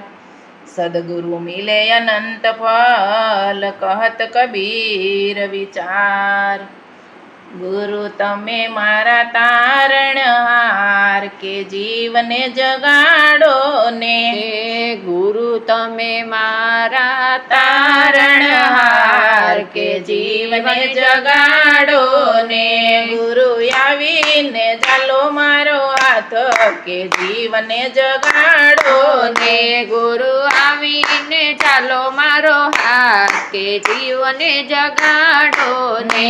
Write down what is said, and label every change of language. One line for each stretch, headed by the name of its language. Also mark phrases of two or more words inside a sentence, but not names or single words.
Hindi: सद्गुरु मिले अनंत फल, कहत कबीर विचार।
Gujarati: ગુરુ તમે મારા તારણહાર, કે જીવને જગાડો ને। ગુરુ તમે મારા તારણહાર, કે જીવને જગાડો ને। ગુરુ આવીને ઝાલો મારો હાથ, કે જીવને જગાડો ને। ગુરુ આવીને ઝાલો મારો હાથ, કે જીવને જગાડો ને।